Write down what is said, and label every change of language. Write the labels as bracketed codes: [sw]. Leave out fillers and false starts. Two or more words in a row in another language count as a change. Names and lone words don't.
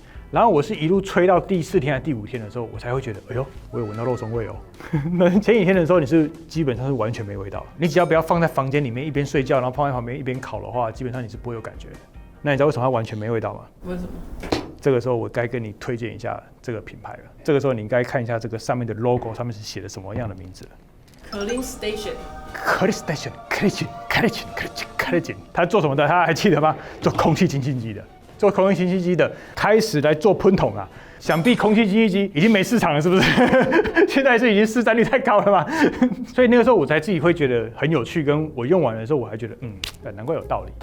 [zh] 然後我是一路吹到第4天還是第5天的時候，我才會覺得，哎呦，我有聞到肉鬆味哦。那前幾天的時候，你是基本上是完全沒味道。你只要不要放在房間裡面一邊睡覺，然後放在旁邊一邊烤的話，基本上你是不會有感覺的。那你知道為什麼它完全沒味道嗎？為什麼？這個時候我該跟你推薦一下這個品牌了。這個時候你應該看一下這個上面的 logo，上面是寫的什麼樣的名字了。 Clean Station。 Clean Station，Clean，它做什麼的？大家還記得嗎？做空氣清新機的。做空气清新机的開始來做噴桶啊，想必空氣清新機已經沒市場了，是不是？現在是已經市占率太高了嘛？所以那個時候我才自己會覺得很有趣，跟我用完的時候我還覺得難怪有道理。